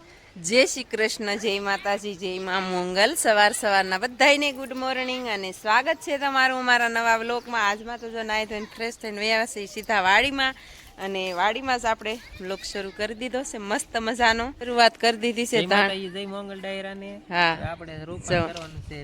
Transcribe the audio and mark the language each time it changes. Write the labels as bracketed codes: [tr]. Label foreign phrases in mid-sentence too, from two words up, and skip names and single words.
[gu] જય શ્રી કૃષ્ણ જય માતાજી જય માં મંગલ સવાર सवाરના બધાયને [en] good morning [gu] અને સ્વાગત છે તમારું અમારા નવા વ્લોગમાં। આજમાં તો જો નાઈ ધોઈને ફ્રેશ થઈને વ્યા છે સીધા વાડીમાં અને વાડીમાં જ આપણે વ્લોગ શરૂ કરી દીધો છે। મસ્ત મજાનો શરૂઆત કરી દીધી છે। જય મંગલ ડાયરાને હા આપણે રોપણ કરવાનું છે